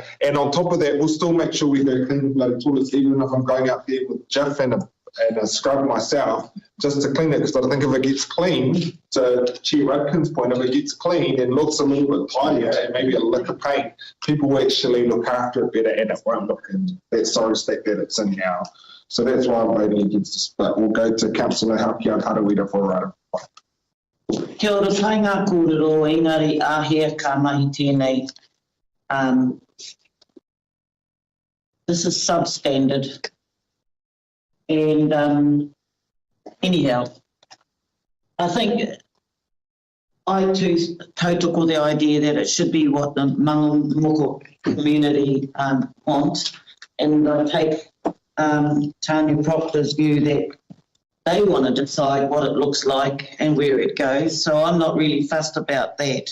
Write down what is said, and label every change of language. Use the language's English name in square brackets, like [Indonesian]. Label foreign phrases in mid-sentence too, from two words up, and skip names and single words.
[English] And on top of that, we'll still make sure we go clean bloody toilets, even if I'm going out there with Jeff and a scrub myself, just to clean it, because I think if it gets clean, to Chair Rudkin's point, if it gets clean and looks a little bit tidier and maybe a lick of paint, people will actually look after it better and it won't look in that sorry state that it's in now. So that's why I'm voting against this. But we'll go to Councillor Hauki Harawira for a right. [Māori] Kia ora, tai ngā kōrero, engari āhea ka mahi tēnei. [English] This is substandard. And anyhow, I think I too tautoko the idea that it should be what the Mangamuka community wants, and I take Tanya Proctor's view that they want to decide what it looks like and where it goes, so I'm not really fussed about that.